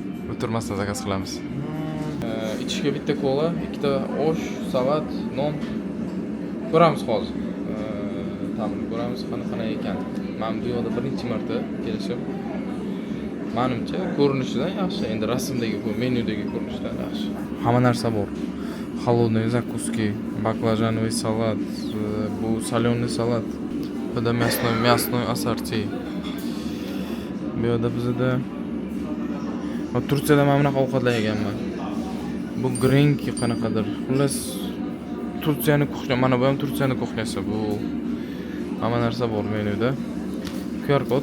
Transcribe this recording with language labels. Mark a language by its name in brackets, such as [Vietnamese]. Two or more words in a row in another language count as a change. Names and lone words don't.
[Uzbek] O'tirmasdan zakaz qilamiz. ichishga bitta kola, ikkita osh, salat, non. Ko'ramiz hozir. Ta'min ko'ramiz qanaqa ekan. Men bu yoqda birinchi marta kelishim. Menimcha ko'rinishidan yaxshi. Endi rasmdagi bu menyudagi ko'rinishdan yaxshi. Hamma narsa bor. [Russian] Холодный закуски, баклажановый салат, bu соленый салат, [Uzbek] bu da [Russian] мясной ассорти. [Uzbek] Bu yerda bizda Turkiyada mana bunaqa ovqatlar yeganman. Bu grenki qanaqadir. Xullas Turkiyaning kuxnya, mana bu ham Turkiyaning kuxnyasi. Bu hamma narsa bor menyuda. QR kod.